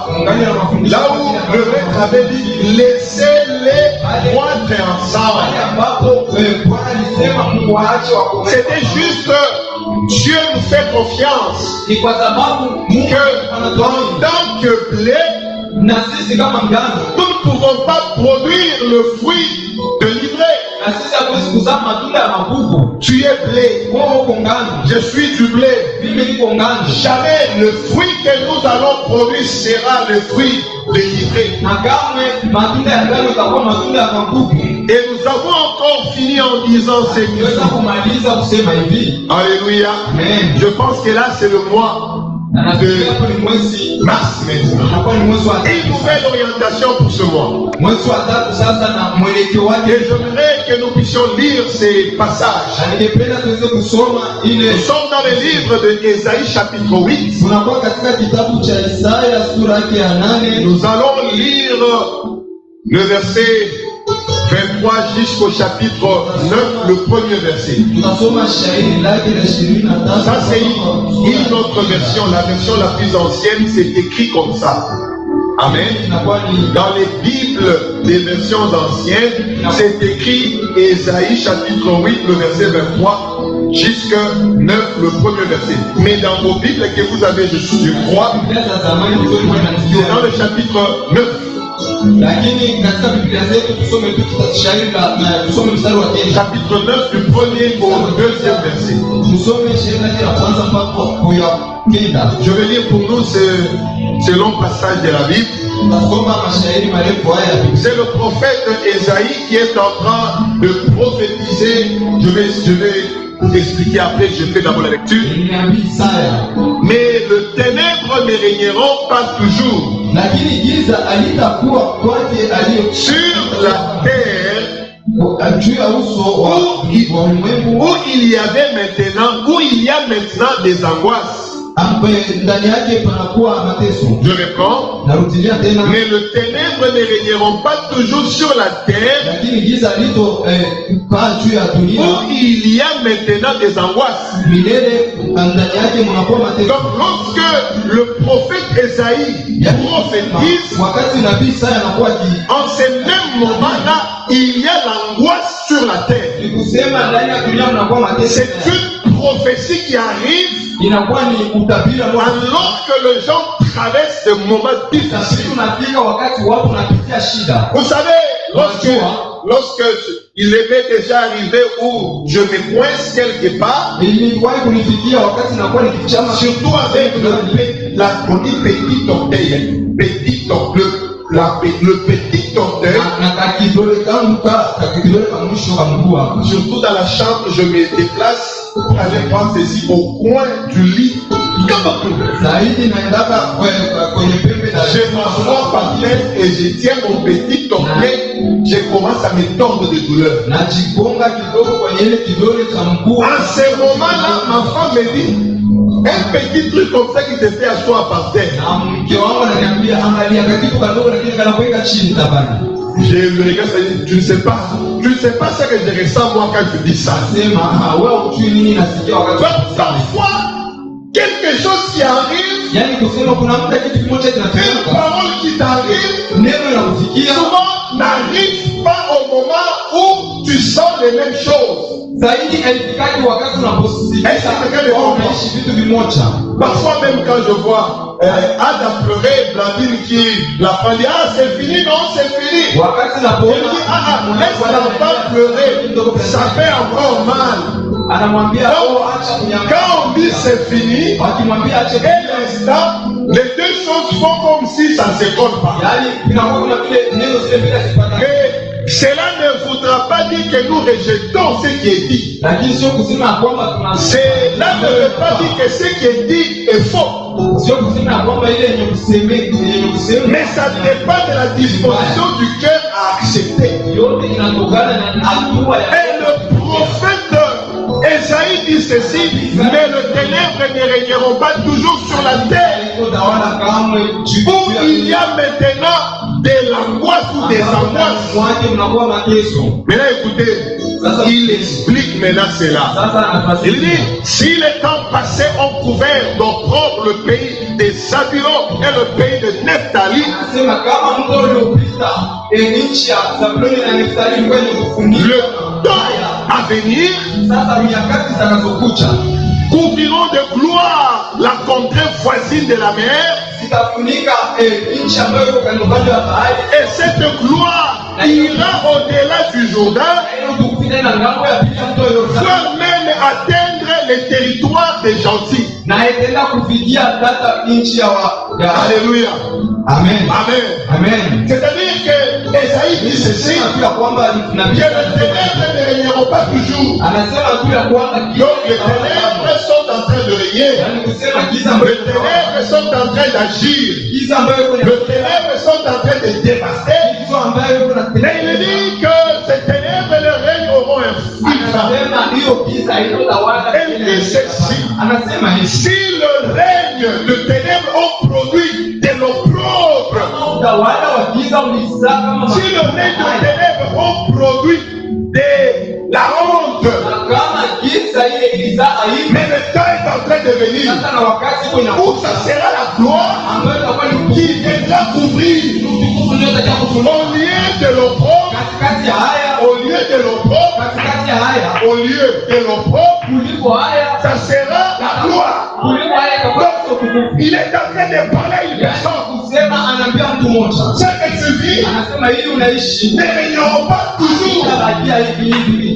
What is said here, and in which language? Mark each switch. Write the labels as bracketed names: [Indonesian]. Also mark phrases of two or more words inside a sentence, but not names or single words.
[French] Là où le maître avait dit, laissez-les moître ensemble. C'était juste Dieu nous fait confiance [Swahili] Ni kwa sababu Mungu [French] que en [Swahili] anatuamini. [French] tant que blé, [Swahili] Na sisi kama ngano, [French] nous ne pouvons pas produire le fruit de l'ivraie. [Swahili] na sisi hatuwezi kuzaa matunda ya magugu. [French] Tu es blé, [Swahili] Wewe uko ngano, [French] je suis du blé. [Swahili] mimi niko ngano. [French] Jamais le fruit que nous allons produire sera le fruit de l'ivraie. [Swahili] Na kamwe matunda ya ngano itakuwa matunda ya magugu. [French] Et nous avons encore fini en disant ce [Swahili] Niweza kumaliza kusema hivi. [French] Alléluia. Amen. Je pense que là c'est le mois [Swahili] Na nafikiri hapo ni mwezi [French] mars maintenant. [Swahili] utakuwa ni mwezi wa [French] Une nouvelle orientation pour ce mois. [Swahili] mwezi wa tatu sasa, na mwelekeo wake. [French] Et j'aimerais que nous puissions lire ces passages. [Swahili] Na ningependa tuweze kusoma ile. [French] Nous sommes dans le livre de Ésaïe chapitre 8. [Swahili] Tunakuwa katika kitabu cha Isaya sura yake ya 8. [French] Nous allons lire le verset 23 jusqu'au chapitre 9, le premier verset. [Swahili] Tutasoma shairi lake la 23. [French] Ça c'est une autre version, la version la plus ancienne, c'est écrit comme ça. Amen. [Swahili] Inakuwa ni [French] Dans les Bibles des versions anciennes, c'est écrit Ésaïe chapitre 8, le verset 23 jusqu'à 9, le premier verset. Mais dans vos Bibles que vous avez, je crois, [Swahili] Biblia za zamani ndio [French] c'est dans le chapitre 9. [Swahili] lakini katika Biblia zetu tusome tu shairi na tusome mstari wa 9. [French] Chapitre 9 du premier au deuxième verset. [Swahili] Tusome shairi lake la kwanza mpaka kwa ya 9. [French] Je vais lire pour nous ce long passage de la Bible. [Swahili] Tutasoma mashairi marefu haya ya Biblia. [French] C'est le prophète Ésaïe qui est en train de prophétiser. Je vais vous expliquer après, je fais d'abord la lecture. [Swahili] Ni nabii Isaya. [French] Mais le ténèbre ne régneront pas toujours [Swahili] Lakini giza alitakuwa kwake aliyo [French] sur la terre [Swahili] juu ya uso wa ulimwengu, [French] où il y a maintenant des angoisses. [Swahili] ambaye ndani yake panakuwa mateso. [French] Je reprends. [Swahili] Narudilia tena. [French] Mais le ténèbre ne régneront pas toujours sur la terre [Swahili] Lakini giza lito kaa juu ya dunia [French] où il y a maintenant des angoisses. [Swahili] milele, ndani yake mnakuwa mateso. [French] Donc lorsque le prophète Ésaïe prophétise, [Swahili] Wakati nabii Isaya anakuwa [French] en ce même moment-là, il y a l'angoisse sur la terre. [Swahili] ni kusema ndani ya dunia mnakuwa mateso. [French] C'est une prophétie qui arrive [Swahili] Inakuwa ni utabiri ambao [French] alors que les gens traversent des moments difficiles. [Swahili] unafika wakati watu wanapitia shida. [French] Vous savez, lorsque il m'est déjà arrivé où je me coince quelque part, [Swahili] Niliwahi kunifikia wakati nakuwa nikichama [French] surtout avec on dit petit orteil, le petit orteil, [Swahili] na kakidole kangu kakidole ka mwisho wa mguu hapa. [French] surtout dans la chambre, je me déplace pour aller prendre ceci au coin du lit. [Swahili] Zaidi naendaka kwenye pembe na [French] Je m'assois par terre et je tiens mon petit orteil, je commence à me tordre de douleur. [Swahili] najigonga kidogo kwenye ile kidole cha mguu. [French] En ce moment-là, ma femme me dit, un petit truc comme ça qui te fait asseoir par terre. [Swahili] Na mke wangu ananiambia angalia kakitu kadogo lakini kanakuweka chini tabani. [French] Je le regarde, ça dit, tu ne sais pas ce que je ressens moi quand je dis ça. [Swahili] Sema wewe hujui nini nasikia wakati. [French] Parfois, quelque chose qui arrive, [Swahili] Yaani kusema kuna muda kitu kimoja [French] une [Swahili] kinatokea. [French] parole qui t'arrive, [Swahili] Neno linakufikia. [French] souvent n'arrive pas au moment où tu sens les mêmes choses. [Swahili] Zaidi alifikaje wakati unaposikia unaishi vitu vimoja. [French] Parfois même quand je vois Ada pleurer, Blandine qui la femme dit ah c'est fini, non c'est fini. [Swahili] Wakati [French] Elle [Swahili] napoona [French] dit laisse l'enfant pleurer, ça fait encore mal. [Swahili] anamwambia acha kunyamaza. [French] Quand on dit c'est fini, [Swahili] Wakimwambia ache [French] et l'instant, les deux choses font comme si ça ne se colle pas. [Swahili] yaani inakuwa kuna vile neno zile bila zipata. [French] Mais cela ne voudra pas dire que nous rejetons ce qui est dit. [Swahili] Lakini sio kusema kwamba tuna [French] Cela ne veut pas dire que ce qui est dit est faux. [Swahili] sio kusema kwamba ile yenye kusema [French] Mais ça dépend de la disposition du cœur à accepter. [Swahili] yote inatokana na hatua ya [French] Et le prophète Ésaïe dit ceci, mais le ténèbre ne régneront pas toujours sur la terre. [Swahili] utawala kamwe [French] Où il y a maintenant de l'angoisse ou des angoisses. [Swahili] mwake mnakuwa mateso. [French] Maintenant écoutez, il explique maintenant cela. [Swahili] Sasa anafasiri. [French] Il dit, si les temps passés ont couvert d'opprobre le pays des Zabulon et le pays de Nephtali, [Swahili] Anasema kama mto uliopita nchi ya Zabuloni na Naftali ilikuwa ni kufunika [French] le temps à venir [Swahili] sasa nyakati zinazokuja [French] couvrant de gloire la contrée voisine de la mer. [Swahili] zitafunika nchi ambayo iko kando kando ya bahari, [French] Et cette gloire ira au-delà du Jourdain, [Swahili] na hiyo kupita na ngambo ya pili ya mto Yordani, [French] peut même atteindre les territoires des gentils. [Swahili] na itaenda kufikia hata nchi ya [French] Alléluia. Amen. Amen. Amen. C'est-à-dire que Esaïe dit ceci, [Swahili] Tu ya kwamba [French] que les ténèbres ne régneront pas toujours. [Swahili] anasema tu ya kwamba [French] Donc les ténèbres sont en train de régner. [Swahili] yani kusema giza [French] Les [Swahili] ambayo [French] ténèbres sont en train d'agir. [Swahili] giza ambayo iko [French] Les ténèbres sont en train de dévaster. [Swahili] giza ambayo iko na [French] Mais il dit que ces ténèbres le règne auront un filtre. [Swahili] anasema hiyo giza iko tawala. [French] Elle dit ceci. [Swahili] Anasema hivi, [French] Si le règne de ténèbres ont produit de l'opprobre, [Swahili] utawala wa giza ulizaa kama [French] si le règne de ténèbres ont produit de la honte, [Swahili] kama giza ile ilizaa aibu, [French] mais le temps est en train de venir [Swahili] sasa na wakati iko [French] où ça sera la gloire [Swahili] ambayo itakuwa ni [French] qui viendra couvrir [Swahili] utukufu ndio utakuja kufunuka [French] au lieu de l'opprobre, [Swahili] katikati ya haya, [French] au lieu de l'opprobre, [Swahili] katikati ya haya, [French] au lieu de l'opprobre, [Swahili] kuliko haya, [French] ça sera la gloire. [Swahili] kuliko haya itakuwa utukufu. [French] Il est en train de parler à une personne. [Swahili] Kusema anaambia mtu mmoja, [French] Ce que tu vis [Swahili] anasema hili unaishi [French] ne régneront pas toujours. [Swahili] itabakia hivi hivi.